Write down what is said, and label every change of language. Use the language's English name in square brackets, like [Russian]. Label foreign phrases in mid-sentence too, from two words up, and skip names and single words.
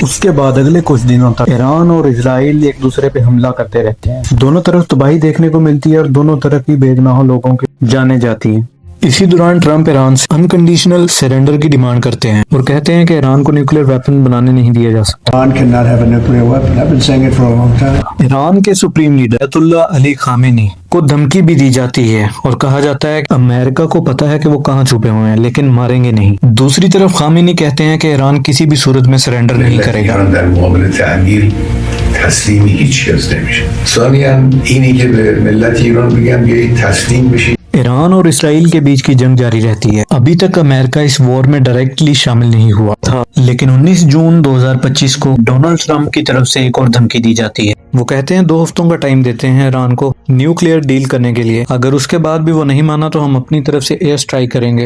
[Hindi] उसके बाद अगले कुछ दिनों तक ईरान और इजराइल एक दूसरे पे हमला करते रहते हैं। दोनों तरफ तबाही देखने को मिलती है और दोनों तरफ ही बेगुनाह लोगों की जाने जाती है। इसी दौरान ट्रंप ईरान से [English] unconditional surrender [Hindi] की डिमांड करते हैं और कहते हैं कि ईरान को [English] nuclear weapon [Hindi] बनाने नहीं दिया जा सकता। [English] Iran cannot have a nuclear weapon. I've been saying it for a long time. [Hindi] ईरान के [English] supreme leader [Hindi] अयतुल्ला अली खामेनी को धमकी भी दी जाती है और कहा जाता है कि अमेरिका को पता है कि वो कहाँ छुपे हुए हैं लेकिन मारेंगे नहीं। दूसरी तरफ खामेनी कहते हैं कि ईरान किसी भी सूरत में सरेंडर नहीं करेगा। [Persian] تسلیمی هیچ کس نمیشه. ثانیاً اینی که به ملت ایران بگم بیایید تسلیم بشید. [Hindi] ईरान और इसराइल के बीच की जंग जारी रहती है। अभी तक अमेरिका इस वॉर में डायरेक्टली शामिल नहीं हुआ था, लेकिन 19 जून 2025 को डोनाल्ड ट्रंप की तरफ से एक और धमकी दी जाती है। वो कहते हैं 2 हफ्तों का टाइम देते हैं ईरान को [English] nuclear deal [Hindi] करने के लिए। अगर उसके बाद भी वो नहीं माना तो हम अपनी तरफ से [English] air strike [Hindi] करेंगे।